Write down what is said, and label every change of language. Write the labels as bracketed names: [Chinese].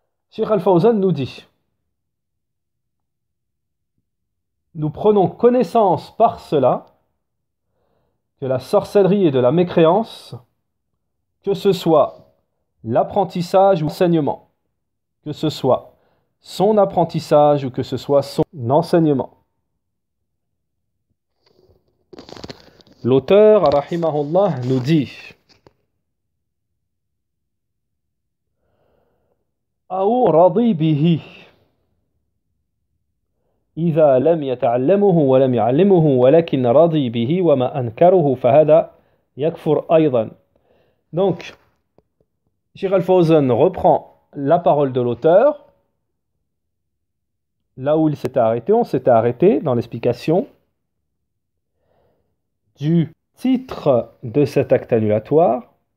[French] Cheikh Al-Fawzan nous dit, nous prenons connaissance par cela que la sorcellerie est de la mécréance, que ce soit l'apprentissage ou l'enseignement, que ce soit son apprentissage ou que ce soit son enseignement. L'auteur, rahimahullah, nous dit [Arabic] أو رضي به إذا لم يتعلمه ولم يعلمه ولكن رضي به وما أنكره فهذا يكفر أيضا. [French] Donc, Cheikh Al-Fawzan reprend la parole de l'auteur là où il s'était arrêté. On s'était arrêté dans l'explication du titre de cet acte annulatoire.